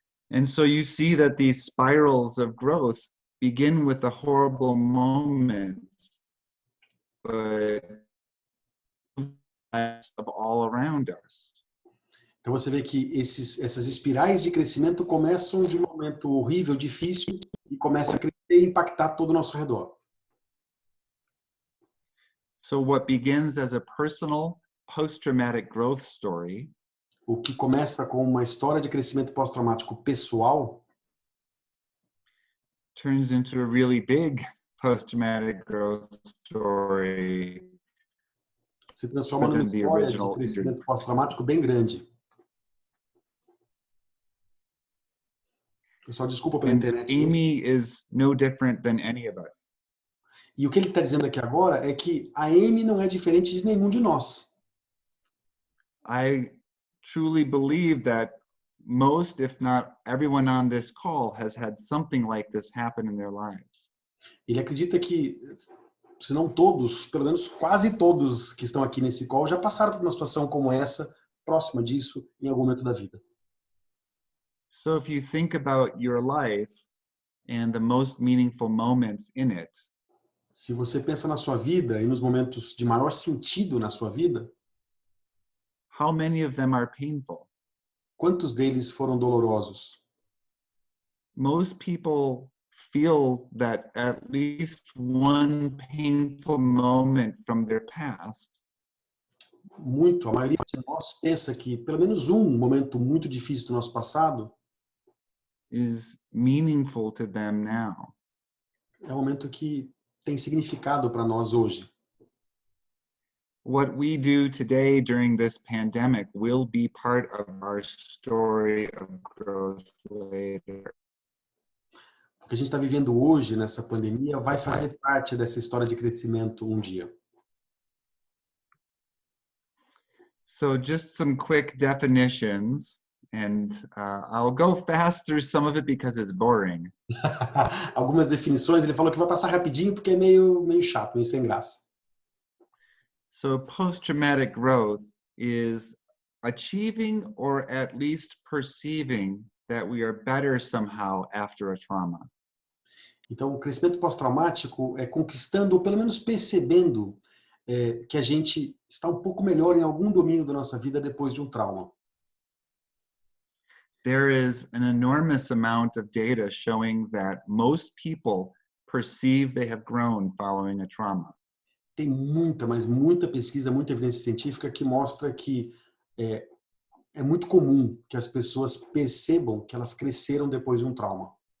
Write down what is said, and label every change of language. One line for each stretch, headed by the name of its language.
English: And so you see that these spirals of growth begin with a horrible moment, but of all around us.
Portuguese: Então você vê que essas espirais de crescimento começam de um momento horrível, difícil, e começa a crescer e impactar todo o nosso redor.
English: So what begins as a personal post-traumatic growth story
Portuguese: O que começa com uma história de crescimento pós-traumático pessoal
English: turns into a really big post-traumatic growth story.
Portuguese: Se transforma numa história de crescimento pós-traumático bem grande. Pessoal, desculpa pela internet.
English: Amy is no different than any of us.
Portuguese: E o que ele está dizendo aqui agora é que a Amy não é diferente de nenhum de nós.
English: I truly believe that most, if not everyone on this call has had something like this happen in their lives.
Portuguese: Ele acredita que, se não todos, pelo menos quase todos que estão aqui nesse call já passaram por uma situação como essa, próxima disso, em algum momento da vida.
English: So if you think about your life and the most meaningful moments in it,
Portuguese: Se você pensa na sua vida e nos momentos de maior sentido na sua vida,
English: how many of them are painful?
Portuguese: quantos deles foram dolorosos?
English: Most people feel that at least one painful moment from their past
Portuguese: Muito. A maioria de nós pensa que pelo menos um momento muito difícil do nosso passado
English: is meaningful to them now.
Portuguese: é um momento que tem significado para nós hoje.
English: What we do today during this pandemic will be part of our story of growth later.
Portuguese: O que a gente está vivendo hoje nessa pandemia vai fazer parte dessa história de crescimento um dia.
English: So just some quick definitions, and I'll go fast through some of it because it's boring.
Portuguese: Algumas definições, ele falou que vai passar rapidinho porque é meio chato, meio sem graça.
English: So post-traumatic growth is achieving or at least perceiving that we are better somehow after a trauma.
Portuguese: Então, o crescimento pós-traumático é conquistando, ou pelo menos percebendo, que a gente está um pouco melhor em algum domínio da nossa vida depois de um trauma.
English: There is an enormous amount of data showing that most people perceive they have grown following a trauma.
Portuguese: Tem muita, mas muita pesquisa, muita evidência científica que mostra que é muito comum que as pessoas percebam que elas cresceram depois de um trauma.